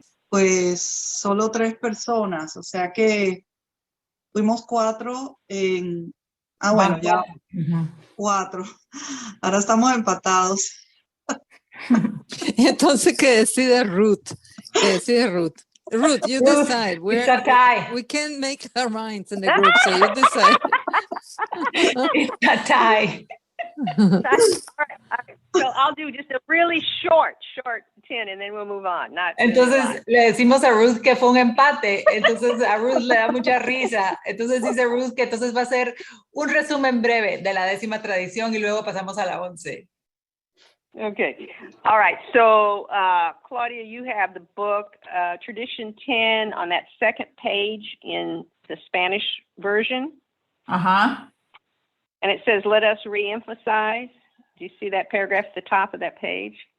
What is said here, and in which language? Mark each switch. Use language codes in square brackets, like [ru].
[es] Pues solo 3 personas, o sea que fuimos 4 en... bueno, ya 4. Ahora estamos empatados. Entonces, ¿qué decide Ruth? [en] Ruth, you decide. It's a tie. We can't make our minds in the group, so you decide. It's a tie. All right. So I'll do just a really short 10 and then we'll move on. [es] Entonces le decimos a Ruth que fue un empate, entonces a Ruth le da mucha risa, entonces dice Ruth que entonces va a ser un resumen breve de la 10ª tradición y luego pasamos a la 11. [en] Okay. All right. So, Claudia, you have the book, Tradition 10, on that second page in the Spanish version. Ajá. And it says, let us reemphasize. Do you see that paragraph at the top of that page?